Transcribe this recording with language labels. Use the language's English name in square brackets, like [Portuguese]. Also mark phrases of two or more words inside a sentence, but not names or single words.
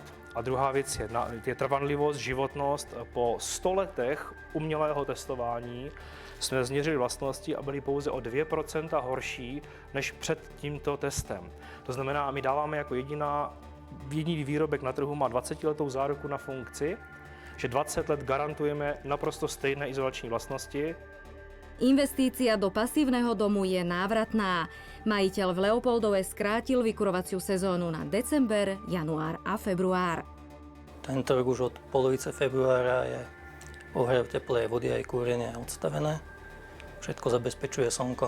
[Czech] A druhá věc je trvanlivost, životnost. Po 100 letech umělého testování jsme změřili vlastnosti a byly pouze o 2% horší než před tímto testem. To znamená, my dáváme jako jediný výrobek na trhu má 20letou záruku na funkci, že 20 let garantujeme naprosto stejné izolační vlastnosti. [Slovak] Investícia do pasívneho domu je návratná. Majiteľ v Leopoldove skrátil vykurovaciu sezónu na december, január a február. Tento rok už od polovice februára je ohrev teplej vody aj kúrenie odstavené. Všetko zabezpečuje slnko.